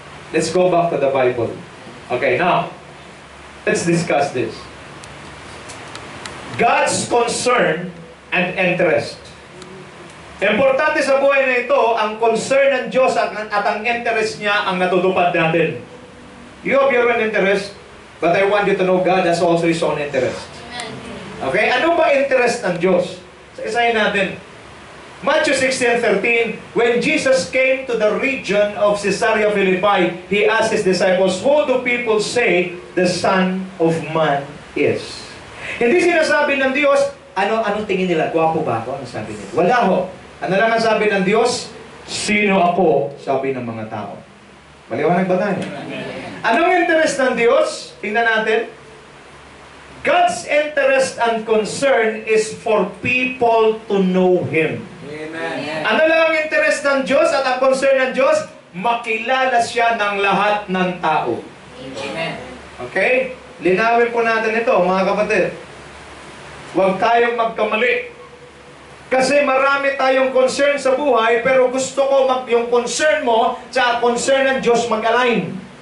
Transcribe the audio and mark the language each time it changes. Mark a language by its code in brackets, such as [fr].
[en] Let's go back to the Bible. Okay, now, let's discuss this. God's concern and interest. [tl] Importante sa buhay na ito, ang concern ng Diyos at ang interest niya ang natutupad natin. [en] You have your own interest, but I want you to know God has also His own interest. Okay? [tl] Ano ba interest ng Diyos? Isahin natin. [en] Matthew 16:13, when Jesus came to the region of Caesarea Philippi, He asked His disciples, "Who do people say the Son of Man is?" [tl] Hindi sinasabi ng Diyos, anong tingin nila? Gwapo ba ako? Ano sabi nila? Wala ho. Ano lang ang sabi ng Diyos? Sino ako? Sabi ng mga tao. Maliwanag ba tayo? Anong interest ng Diyos? Tingnan natin. [en] God's interest and concern is for people to know Him. Amen. [tl] Ano lang ang interest ng Diyos at ang concern ng Diyos? Makilala siya ng lahat ng tao. Amen. Okay? Linawin po natin ito, mga kapatid. Huwag tayong magkamali. Kasi marami tayong concern sa buhay, pero gusto ko yung concern mo sa concern ng Diyos mag-align.